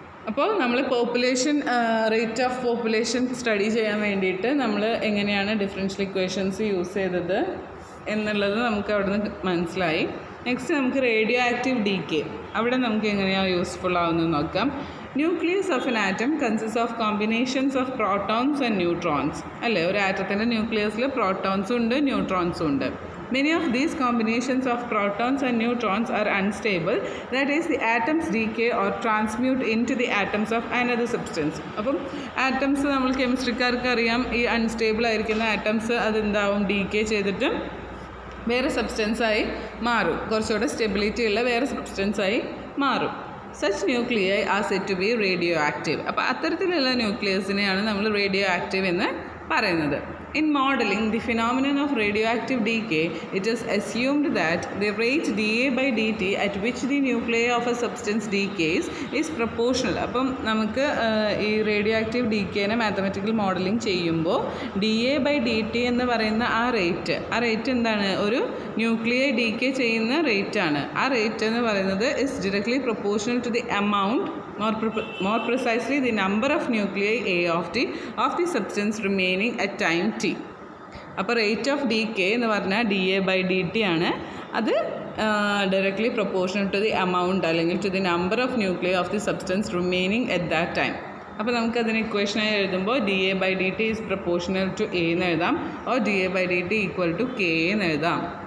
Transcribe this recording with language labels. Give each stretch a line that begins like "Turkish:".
Malayalam: അപ്പോൾ നമ്മൾ population rate of population study ചെയ്യാൻ വേണ്ടിയിട്ട് നമ്മൾ എങ്ങനെയാണ് ഡിഫറൻഷ്യൽ ഇക്വേഷൻസ് യൂസ് ചെയ്തത് എന്നുള്ളത് നമുക്ക് അവിടെ നിന്ന് മനസ്സിലായി. നെക്സ്റ്റ് നമുക്ക് റേഡിയോ ആക്റ്റീവ് ഡീകേ, അവിടെ നമുക്ക് എങ്ങനെയാണ് യൂസ്ഫുൾ ആവുന്നത് നോക്കാം.
English: Nucleus of an atom consist of combinations of protons and neutrons.
Malayalam: അല്ലേ, ഒരു ആറ്റത്തിൻ്റെ ന്യൂക്ലിയസിൽ പ്രോട്ടോൺസും ഉണ്ട് ന്യൂട്രോൺസും ഉണ്ട്.
English: Many of these combinations of protons and neutrons are unstable, that is, the atoms decay or transmute into the atoms of another substance.
Malayalam: അപ്പം atoms നമ്മൾ കെമിസ്ട്രിക്കാർക്ക് അറിയാം, ഈ unstable ആയിരിക്കുന്ന atoms അതെന്താവും, decay ചെയ്തിട്ട് വേറെ സബ്സ്റ്റൻസായി മാറും, കുറച്ചുകൂടെ സ്റ്റെബിലിറ്റി ഉള്ള വേറെ സബ്സ്റ്റൻസായി മാറും.
English: Such nuclei are set to be radioactive.
Malayalam: അപ്പോൾ അത്തരത്തിലുള്ള ന്യൂക്ലിയസിനെയാണ് നമ്മൾ റേഡിയോ ആക്റ്റീവ് എന്ന് പറയുന്നത്.
English: In modeling the phenomenon of radioactive decay, it is assumed that the rate dA by dt at which the nuclei of a substance decays is proportional.
Malayalam: അപ്പം നമുക്ക് ഈ radio active ഡീക്കേനെ mathematical modelling ചെയ്യുമ്പോൾ D A by D T എന്ന് പറയുന്ന ആ rate എന്താണ്, ഒരു nuclei decay ചെയ്യുന്ന റേറ്റാണ്. ആ റേറ്റ് എന്ന് പറയുന്നത്
English: Is directly proportional to the amount, more precisely the number of nuclei A of t of the substance remaining at time t.
Malayalam: അപ്പോൾ റേറ്റ് ഓഫ് ഡീകേ എന്ന് പറഞ്ഞാൽ D A by D T ആണ്. അത്
English: Directly proportional to the amount അല്ലെങ്കിൽ to the number of nuclei of the substance remaining at that time.
Malayalam: അപ്പോൾ നമുക്കതിന് ഇക്വേഷനായി എഴുതുമ്പോൾ
English: d A by d t is proportional to A
Malayalam: എന്ന് എഴുതാം, or D A by D T equal to K എന്ന് എഴുതാം.